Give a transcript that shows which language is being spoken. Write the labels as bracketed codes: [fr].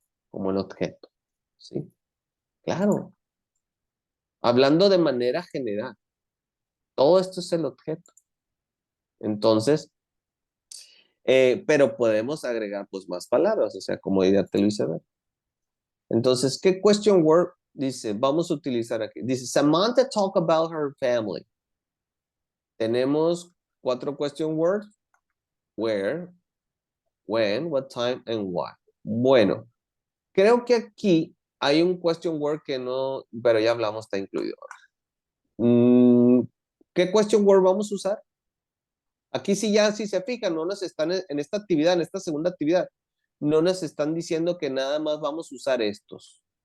[es] Como el objeto, ¿sí? Claro. Hablando de manera general, todo esto es el objeto. Entonces, pero podemos agregar pues más palabras, o sea, como ya te lo hice ver. Entonces, ¿qué question word dice? Vamos a utilizar aquí. Dice, [en] Samantha talk about her family. [es] Tenemos 4 question words. [en] Where, when, what time, and why. [es] Bueno, creo que aquí hay un question word que no, pero ya hablamos, está incluido. ¿Qué question word vamos a usar? Aquí sí ya, si se fijan, no nos están en esta actividad, en esta segunda actividad, no nos están diciendo que nada más vamos a usar estos.